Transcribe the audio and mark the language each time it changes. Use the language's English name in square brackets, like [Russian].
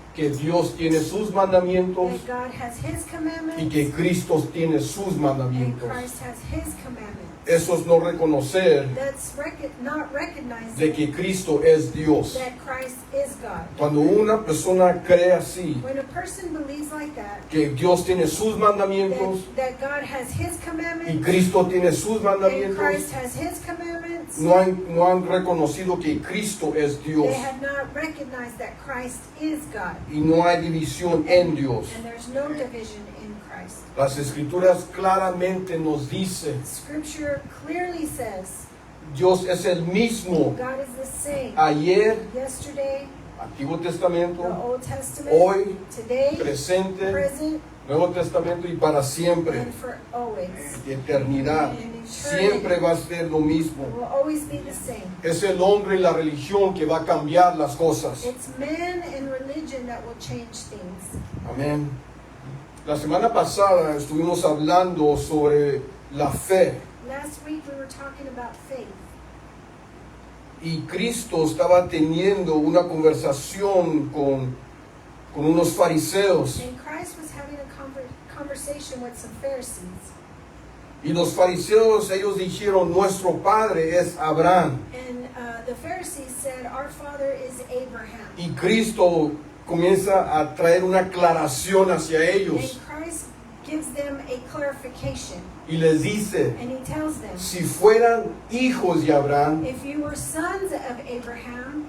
[Spanish] que Dios tiene sus mandamientos [English] that God has His commandments [Spanish] y que Cristo tiene sus [English] and [Spanish] mandamientos. [English] Christ has His commandments. [Spanish] Eso es no reconocer [English] That's not recognizing [Spanish] de que Cristo es Dios. [English] that Christ is God. [Spanish] Cuando una persona cree así, [English] When a person believes like that, [Spanish] que Dios tiene sus mandamientos [English] that God has His [Spanish] y [English] commandments [Spanish] Cristo tiene sus [English] and [Spanish] mandamientos, [English] Christ has His commandments, [Spanish] no han reconocido que Cristo es Dios [English] they have not recognized that Christ is God. [Spanish] y no hay división en Dios. [English] And there's no division in Christ. [Spanish] Las escrituras claramente nos dicen, [English] Scripture clearly says [Spanish] Dios es el mismo [English] God is the same [Spanish] ayer, [English] yesterday, [Spanish] Antiguo [English] the [Spanish] Testamento, [English] Old Testament, [Spanish] hoy, [English] today, [Spanish] presente, [English] present, [Spanish] Nuevo Testamento y para siempre, [English] and for always. [Spanish] de eternidad. Siempre va a ser lo mismo. [English] It will always be the same. [Spanish] Es el hombre y la religión que va a cambiar las cosas. [English] It's man and religion that will change things. [Spanish] Amén. La semana pasada estuvimos hablando sobre la fe [English] Last week we were talking about faith. [Spanish] y Cristo estaba teniendo una conversación con unos fariseos. [English] And Christ was having a conversation with some Pharisees. [Spanish] Y los fariseos, ellos dijeron, nuestro padre es Abraham. [English] And the Pharisees said, our father is Abraham. [Spanish] Y Cristo comienza a traer una aclaración hacia [English] And [Spanish] ellos [English] Christ gives them a clarification. [Spanish] y les dice, [English] And he tells them, [Spanish] si fueran hijos de Abraham, [English] if you were sons of Abraham,